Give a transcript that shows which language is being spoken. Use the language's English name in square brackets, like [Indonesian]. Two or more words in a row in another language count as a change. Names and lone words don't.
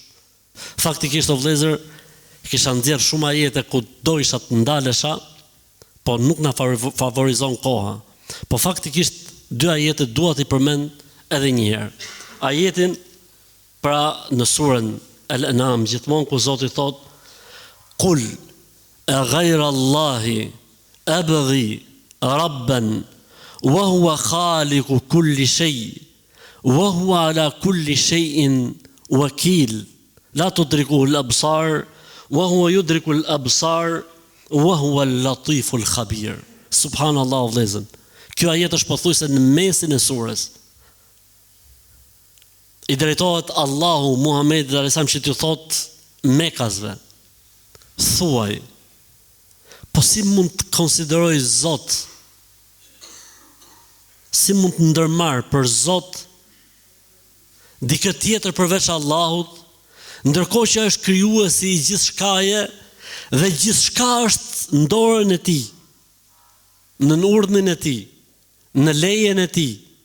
[Albanian] Faktikisht o vëllezër, kisha nxjerr shumë ajete ku do isha të ndalesha, po nuk na favorizon koha. Po faktikisht dy ajete dua t'i përmend edhe një herë. Ajetin pra në surën Al-An'am, gjithmonë ku Zoti thot: [Arabic] قل أغير الله أبغي ربا وهو خالق كل شيء وهو على كل شيء وكيل لا تدركه الأبصار وهو يدرك الأبصار وهو اللطيف الخبير. [Albanian] Subhanallahu vëllezër. Kjo ajet është pothuajse në mesin e surës. I drejtohet Allahu Muhamedit alayhisalam që t'ju thot Mekasve: thuaj, po si mund të konsideroj Zot, si mund të ndërmarr për Zot dikë tjetër përveç Allahut, ndërkohë që është krijuesi i gjithçkaje dhe gjithçka është në dorën e tij, në urdhnin e tij, në lejen e tij.